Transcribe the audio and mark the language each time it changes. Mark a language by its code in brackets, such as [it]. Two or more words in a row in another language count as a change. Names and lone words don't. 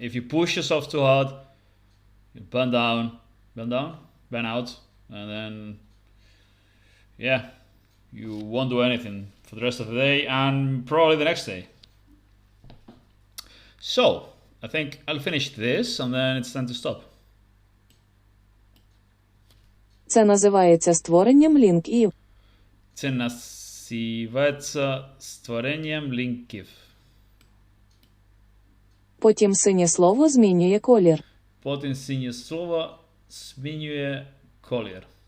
[en] If you push yourself too hard, you burn out, and then you won't do anything for the rest of the day and probably the next day. So I think I'll finish this and then it's time to stop. [uk] Це називається створенням лінків. Це називається створенням лінків. Потім синє слово змінює колір. Потім синє слово змінює колір.